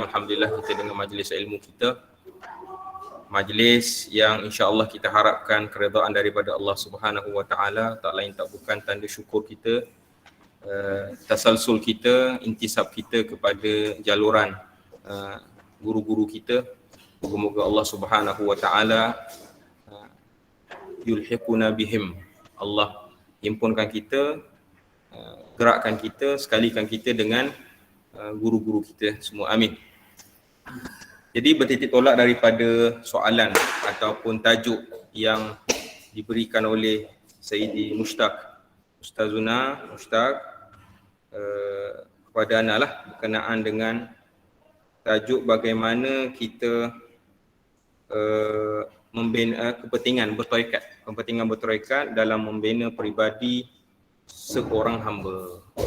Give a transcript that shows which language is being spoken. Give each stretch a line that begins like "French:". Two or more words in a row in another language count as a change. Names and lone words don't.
Malay: Alhamdulillah kita dengan majlis ilmu kita, majlis yang
Arabic: إن شاء الله
Malay: kita harapkan keredaan daripada Allah
Arabic: سبحانه وتعالى,
Malay: tak lain tak bukan tanda syukur kita, tasalsul kita, intisab kita kepada jaluran guru-guru kita. Moga-moga Allah
Arabic: سبحانه وتعالى يلحقنا بهم,
Malay: Allah himpunkan kita, gerakkan kita, sekalikan kita dengan guru-guru kita semua. Amin. Jadi bertitik tolak daripada soalan ataupun tajuk yang diberikan oleh Sayyidi Mushtaq, Ustazuna Mushtaq kepada Ana lah, berkenaan dengan tajuk bagaimana kita membina kepentingan bertarekat dalam membina peribadi seorang hamba.